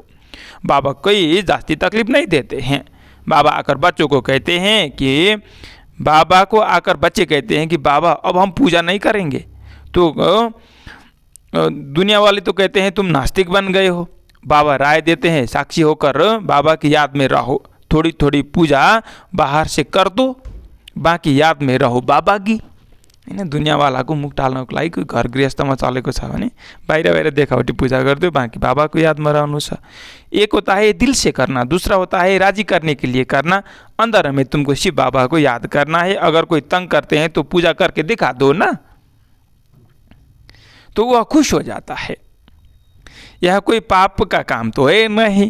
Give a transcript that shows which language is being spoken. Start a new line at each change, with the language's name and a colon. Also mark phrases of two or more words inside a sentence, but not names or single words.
Hindi: बाबा कोई जास्ती तकलीफ नहीं देते हैं। बाबा आकर बच्चों को कहते हैं कि बच्चे कहते हैं कि बाबा अब हम पूजा नहीं करेंगे, तो दुनिया वाले तो कहते हैं तुम नास्तिक बन गए हो। बाबा राय देते हैं साक्षी होकर बाबा की याद में रहो, थोड़ी थोड़ी पूजा बाहर से कर दो, बाँकी याद में रहो बाबा की होइन।
Nepali: दुनियाँवालाको मुख टाल्नको लागि कोही घर गृहस्थमा चलेको छ भने बाहिर देखावटी पूजा गरिदियो, बाँकी बाबाको यादमा रहनु छ।
Hindi: एक होता है दिल से करना, दूसरा होता है राजी करने के लिए करना। अंदर में तुमको शिव बाबा को याद करना है। अगर कोई तंग करते हैं तो पूजा करके दिखा दो ना, तो वह खुश हो जाता है। यह कोई पाप का काम तो है नहीं।